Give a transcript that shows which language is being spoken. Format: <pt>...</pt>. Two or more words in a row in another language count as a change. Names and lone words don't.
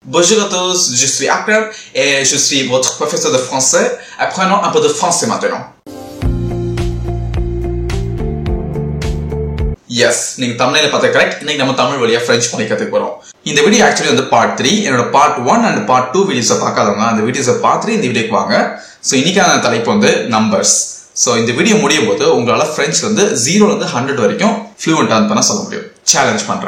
<fr>Bonjour à tous, je suis Akram et je suis votre professeur de français. Apprenons un peu de français maintenant.</fr> <ta>Yes, நீங்க தமிழ்ல பார்த்த கரெக்ட். இன்னைக்கு நம்ம தமிழ் வழியா French பண்ணி கத்துக்க போறோம். இந்த வீடியோ ஆக்சுவலி வந்து பார்ட் 3. என்னோட</ta> <en>part 1 and part 2</en> <ta>வீடியோஸை பார்க்காதவங்க அந்த வீடியோஸை பார்த்துட்டு இந்த வீடியோக்கு வாங்க. ஸோ இன்னைக்கான தலைப்பு வந்து நம்பர்ஸ். ஸோ இந்த வீடியோ முடியும் போது உங்களால French வந்து 0 ல இருந்து 100 வரைக்கும் ஃப்ளூவெண்டா பண்ண சொல்ல முடியும். சேலஞ்ச் பண்றேன்.</ta>